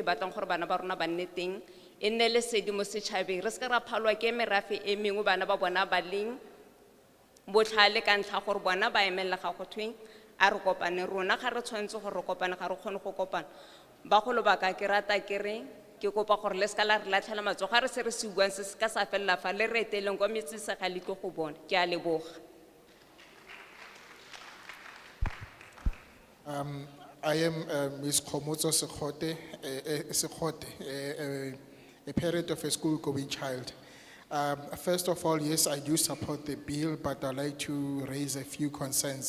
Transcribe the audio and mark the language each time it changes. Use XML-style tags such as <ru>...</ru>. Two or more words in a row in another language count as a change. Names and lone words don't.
<tn>e batlang gore bana ba rona ba nne teng e nne le sedi mo setšhabeng re se ka ra phalwa ke merafe e mengwe bana ba bona ba leng botlhale ka ntlha gore bona ba emelela ga go thweng a re kopane rona ga re tshwanetse gore re kopane ga re kgone go kopana bagolo ba ka ke rata ke re ke kopa gore le ska la re latlhela matsogo ga re se re se buang se ka sa felela fa le re eteleng kwa metsesega le tlo go bona ke a leboga.</tn> <en>I am Ms. Khomotso Sekgote, a parent of a school-going child. First of all, yes, I do support the bill, but I'd like to raise a few concerns.</en>